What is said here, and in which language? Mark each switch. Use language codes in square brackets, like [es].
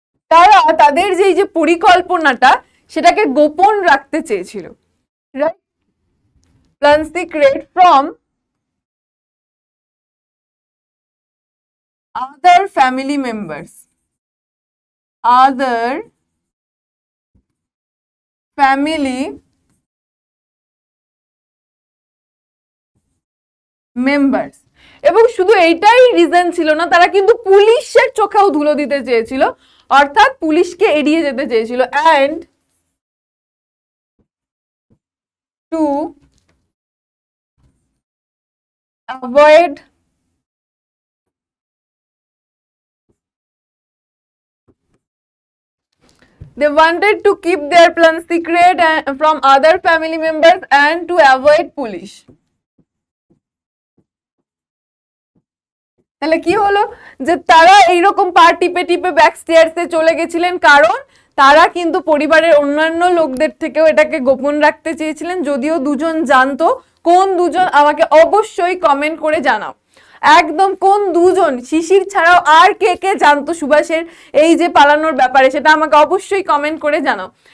[bn] তারা তাদের যে পরিকল্পনাটা সেটাকে গোপন রাখতে চেয়েছিল, right? [en] Plan secret from other family members, other family members। [bn] এবং শুধু এইটাই রিজন ছিল না, তারা কিন্তু পুলিশের চোখেও ধুলো দিতে চেয়েছিল, অর্থাৎ পুলিশকে এড়িয়ে যেতে চেয়েছিল। [en] And to avoid they wanted to keep their plan secret from other family members and to avoid police। [bn] তাহলে কি হলো যে তারা এইরকম পা টিপে টিপে ব্যাক স্টেয়ার্সে চলে গেছিলেন, কারণ তারা কিন্তু পরিবারের অন্যান্য লোকদের থেকেও এটাকে গোপন রাখতে চেয়েছিলেন। যদিও দুজন জানতো, কোন দুজন আমাকে অবশ্যই কমেন্ট করে জানাও, একদম কোন দুজন, শিশির ছাড়াও আর কে কে জানতো সুভাষের এই যে পালানোর ব্যাপারে, সেটা আমাকে অবশ্যই কমেন্ট করে জানাও।